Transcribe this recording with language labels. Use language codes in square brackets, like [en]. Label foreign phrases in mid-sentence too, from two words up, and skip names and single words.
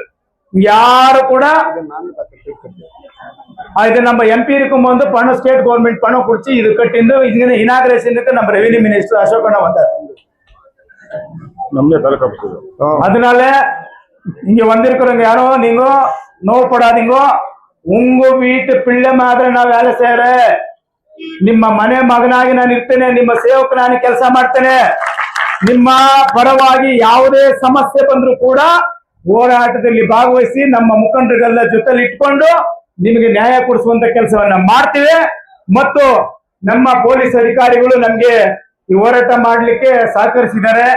[ta] யாரு கூட இது நம்ம எம்பி இருக்கும் போது பணம் [en] state government [ta] பணம் குடிச்சு இது கட்டிந்து இனாகிரேஷனுக்கு நம்ம [en] revenue minister [ta] அசோகண்ணா வந்தார். அதனால இங்க வந்திருக்கிறவங்க யாரும் நீங்க நோப்படாதீங்க. உங்க வீட்டு பிள்ளை மாதிரி நான் வேலை செய்யறேன், [kn] ನಿಮ್ಮ ಮನೆ ಮಗನಾಗಿ ನಾನು ಇರ್ತೇನೆ, ನಿಮ್ಮ ಸೇವಕ ನಾನು ಕೆಲಸ ಮಾಡ್ತೇನೆ. ನಿಮ್ಮ ಪರವಾಗಿ ಯಾವುದೇ ಸಮಸ್ಯೆ ಬಂದ್ರೂ ಕೂಡ ಹೋರಾಟದಲ್ಲಿ ಭಾಗವಹಿಸಿ ನಮ್ಮ ಮುಖಂಡರಿಗೆಲ್ಲ ಜೊತೆಲಿ ಇಟ್ಕೊಂಡು ನಿಮಗೆ ನ್ಯಾಯ ಕೊಡಿಸುವಂತ ಕೆಲಸವನ್ನ ಮಾಡ್ತೀವಿ. ಮತ್ತು ನಮ್ಮ ಪೊಲೀಸ್ ಅಧಿಕಾರಿಗಳು ನಮ್ಗೆ ಈ ಹೋರಾಟ ಮಾಡ್ಲಿಕ್ಕೆ ಸಹಕರಿಸಿದ್ದಾರೆ.